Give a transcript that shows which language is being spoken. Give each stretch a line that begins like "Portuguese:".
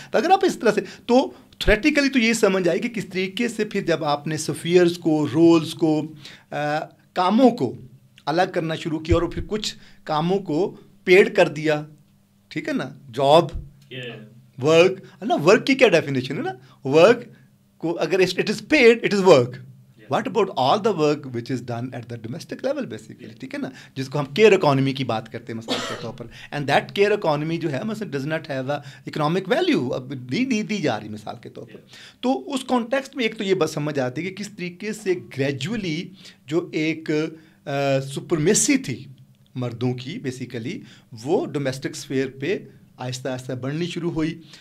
Urdu: تو اگر آپ اس طرح سے تو تھریٹیکلی تو یہ سمجھ آئی کہ کس طریقے سے پھر جب آپ نے سفیئرز کو, رولز کو, کاموں کو الگ کرنا شروع کیا اور پھر کچھ کاموں کو پیڈ کر دیا. ٹھیک ہے نا. جاب, ورک ہے نا. ورک کی کیا ڈیفینیشن ہے نا.
English: Work کو اگر it is paid it is work. What about all the work which is done at the domestic level basically.
Urdu: ٹھیک ہے نا. جس کو ہم کیئر اکانومی کی بات کرتے ہیں مثال کے طور پر. اینڈ دیٹ کیئر اکانومی جو ہے مثلا
English: does not have a economic value,
Urdu: اب دی جا رہی مثال کے طور پر. تو اس کانٹیکسٹ میں ایک تو یہ بات سمجھ آتی ہے کہ کس طریقے سے گریجولی جو ایک سپرمیسی تھی مردوں کی بیسیکلی وہ ڈومیسٹک اسفیئر پہ آہستہ آہستہ بڑھنی شروع ہوئی.